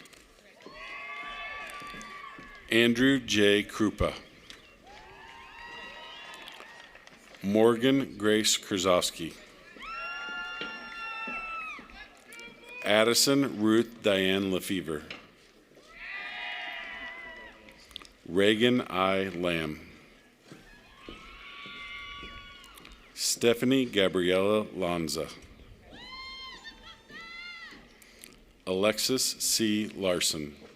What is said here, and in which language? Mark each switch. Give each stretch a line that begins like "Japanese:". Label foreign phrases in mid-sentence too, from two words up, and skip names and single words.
English: Andrew J. Krupa. Morgan Grace Krasowski. Addison Ruth Diane Lefevre. Reagan I. Lamb. Stephanie Gabriella Lanza. Alexis C. Larson.